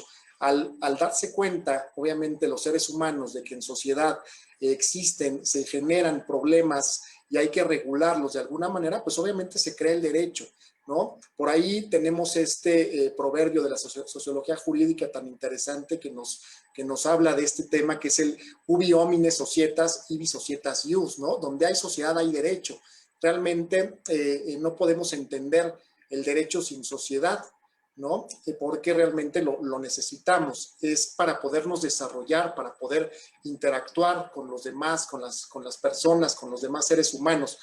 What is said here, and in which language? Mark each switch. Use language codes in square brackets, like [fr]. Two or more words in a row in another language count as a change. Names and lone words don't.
[es] Al darse cuenta, obviamente, los seres humanos de que en sociedad existen, se generan problemas y hay que regularlos de alguna manera, pues obviamente se crea el derecho, ¿no? Por ahí tenemos este proverbio de la sociología jurídica tan interesante que nos habla de este tema, que es el [la] ubi homine societas, ibi societas ius, [es] ¿no? Donde hay sociedad hay derecho. Realmente no podemos entender el derecho sin sociedad, ¿no? Porque realmente lo necesitamos. Es para podernos desarrollar, para poder interactuar con los demás, con las personas, con los demás seres humanos.